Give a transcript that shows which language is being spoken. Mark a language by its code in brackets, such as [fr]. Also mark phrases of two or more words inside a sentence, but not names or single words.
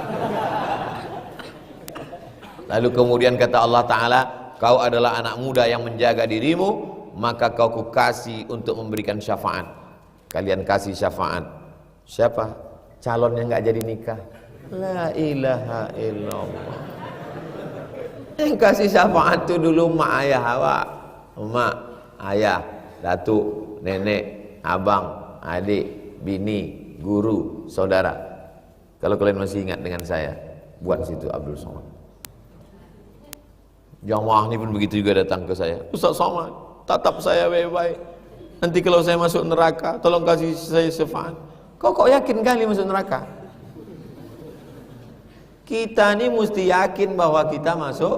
[id] Lalu kemudian kata Allah Ta'ala, kau adalah anak muda yang menjaga dirimu, maka kau kukasih untuk memberikan syafaat. Kalian kasih syafaat. Siapa? Calon yang gak jadi nikah. [ar] لا إله إلا الله. [id] Yang kasih syafaat itu dulu mak ayah awak. Mak, ayah, datuk, nenek, abang, adik, bini, guru, saudara. Kalau kalian masih ingat dengan saya, buat situ Abdul Somad. Jamaah ini pun begitu juga datang ke saya. Ustaz Somad, tatap saya baik-baik. Nanti kalau saya masuk neraka, tolong kasih saya syafaat. Kok yakin kali masuk neraka? Kita ini mesti yakin bahwa kita masuk.